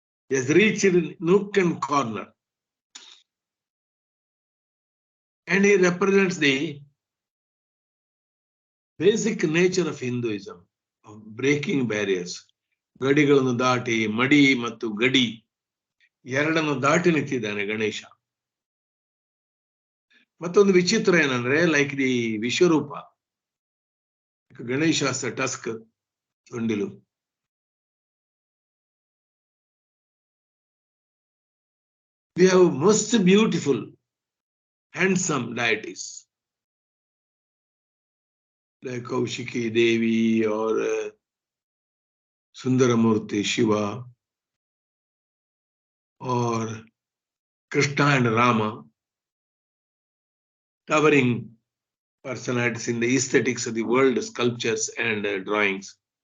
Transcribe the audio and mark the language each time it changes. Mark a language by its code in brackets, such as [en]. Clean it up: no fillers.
[en] He has reached in nook and corner. And he represents the basic nature of Hinduism, of breaking barriers. [kn] ಗಡಿಗಳನ್ನು ದಾಟಿ ಮಡಿ ಮತ್ತು ಗಡಿ ಎರಡನ್ನು ದಾಟಿ ನಿಂತಿದ್ದಾನೆ ಗಣೇಶ. ಮತ್ತೊಂದು ವಿಚಿತ್ರ ಏನಂದ್ರೆ, [en] like the [kn] Vishwarupa, Ganesha Tusk ಸೊಂಡಿಲು. [en] We have most beautiful, handsome deities like Kaushiki Devi or Sundaramurti Shiva or Krishna and Rama, towering personalities in the aesthetics of the world, sculptures and drawings.